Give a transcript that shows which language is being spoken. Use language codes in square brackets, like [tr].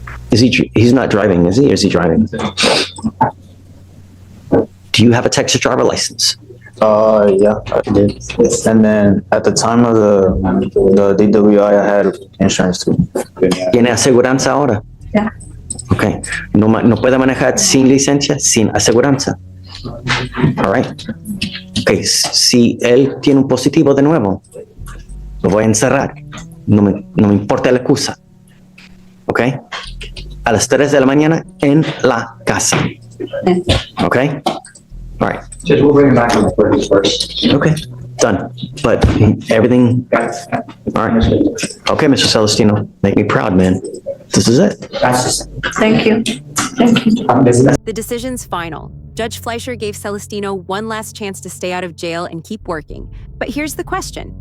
[en] He's not driving, is he? Or is he driving? Do you have a Texas driver license? Yeah, I did. And then at the time of the DWI, I had insurance too. [es] ¿Tiene aseguranza ahora? Ya. [en] Ok. [es] No puede manejar sin licencia, sin aseguranza. [en] All right. [es] Ok. Si él tiene un positivo de nuevo, lo voy a encerrar. No me importa la excusa. Ok. A las 3 de la mañana en la casa. [en] Ok. All right. Just we'll bring him back on the 31st. Okay, done. But everything, all right. Okay, Mr. Celestino, make me proud, man. This is it. That's just, Thank you. Thank you. The decision's final. Judge Fleischer gave Celestino one last chance to stay out of jail and keep working. But here's the question.